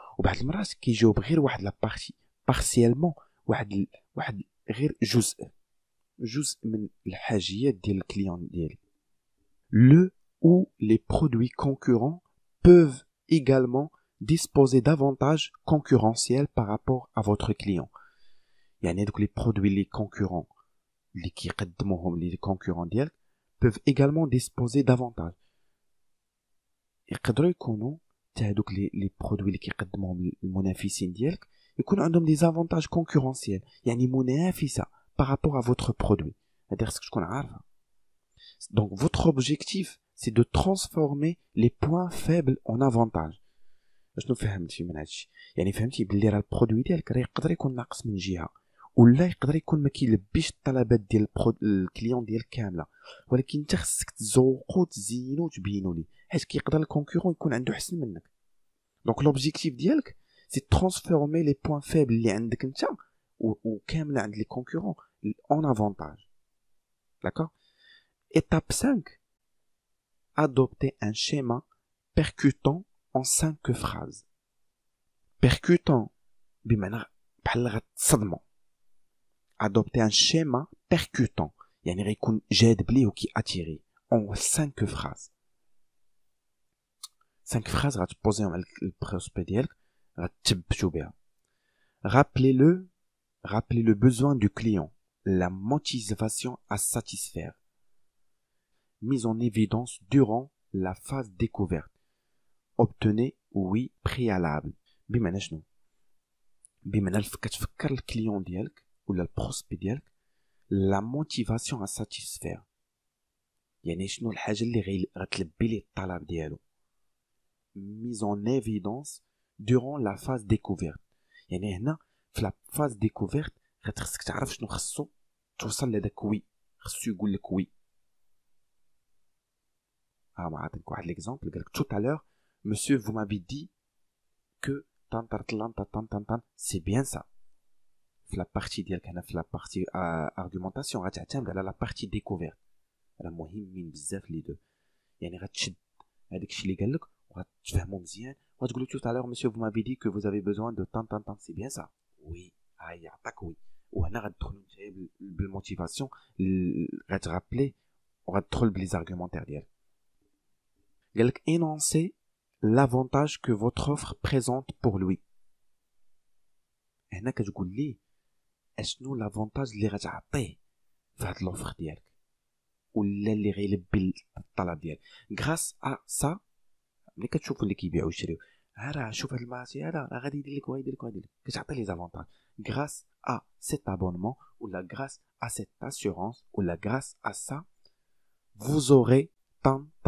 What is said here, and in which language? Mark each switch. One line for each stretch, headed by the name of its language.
Arabic: وبعض المرات كيجاوب غير واحد لا بارتي partiellement، واحد غير جزء من الحاجيات ديال الكليون ديالي.
French: Le ou les produits concurrents peuvent également disposer d'avantages concurrentiels par rapport à votre client.
Arabic: يعني دوك لي برودوي لي كونكورون اللي كيقدموهم لي كونكورون ديالك
French: peuvent également disposer d'avantages.
Arabic: يقدروا يكونوا حتى هذوك لي برودوي اللي كيقدموهم المنافسين ديالك يكون عندهم دي زافونتاج كونكورونسيال، يعني منافسه
French: par rapport à votre produit.
Arabic: هذا خصك تكون عارفه.
French: Donc votre objectif c'est de transformer les points faibles en avantages.
Arabic: شنو فهمتي من هادشي؟ يعني فهمتي بلي راه البرودوي ديالك راه يقدر يكون ناقص من جهه، ولا يقدر يكون ما كيلبيش الطلبات ديال الكليون ديالك كامله، ولكن انت خصك تزوقو تزينو وتبينو ليه، حيت كيقدر الكونكورون يكون عنده احسن منك.
French: دونك لوبجيكتيف ديالك سي ترانسفورمي لي بوين فيبل
Arabic: اللي عندك انت وكامله عند
French: لي كونكورون اون افونتاج.
Arabic: داكور.
French: Étape 5 adopter un schéma percutant en 5 phrases.
Arabic: Percutant بمعنى بحال غتصدمو.
French: Adopter un schéma percutant
Arabic: يعني غيكون جاذب ليه وكي اتيري
French: en 5 phrases.
Arabic: 5 phrases غتبوزيهم على البروسبي ديالك غتثبتو بها.
French: Rappelez le besoin du client, la motivation à satisfaire. Mise en évidence durant la phase découverte. Obtenez oui préalable.
Arabic: بمعنى شنو؟ بمعنى كتفكر الكليون ديالك ولا البروسبي ديالك لا موتيفاسيون ا ساتيسفير، يعني شنو الحاجه اللي غتلبي ليه الطلب ديالو.
French: mise en évidence durant la phase découverte،
Arabic: يعني هنا في لا فاز ديكوفيرت خصك تعرف شنو خصو توصل لهداك وي، خصو يقول لك وي. ما عطيك واحد ليكزامبل، قالك
French: tout à l'heure monsieur vous m'avez dit que tan c'est bien ça.
Arabic: في لا بارتي ديالك هنا في لا بارتي ارغومونطاسيون غتعتمد على لا بارتي ديكوفيرت، راه مهمين بزاف لي دو. يعني غتشد هذاك الشيء اللي قال لك وغتفهمو مزيان وغتقول له
French: tout à l'heure monsieur vous m'avez dit que vous avez besoin de tan c'est bien ça. Oui,
Arabic: هاي يعطيك وي. وهنا غتدخل نتايا بالموتيفاسيون، غترابلي وغتدخل بلي زارغومونتير ديالك.
French: قالك énoncez l'avantage que votre offre présente pour lui.
Arabic: هنا كتقول ليه اشنو لافونتاج اللي غتعطيه في هاد لوفر ديالك ولا اللي غيلبي الطلب ديالك. غراس ا سا ملي كتشوفوا اللي كيبيعوا ويشريو، ها راه شوف هاد المارشي هذا راه غادي يدير لك وغيدير لك وغيدير لك، كتعطي لي زافونتاج غراس ا سيت ابونمون ولا غراس ا سيت اسيورونس ولا غراس ا سا
French: vous aurez tant.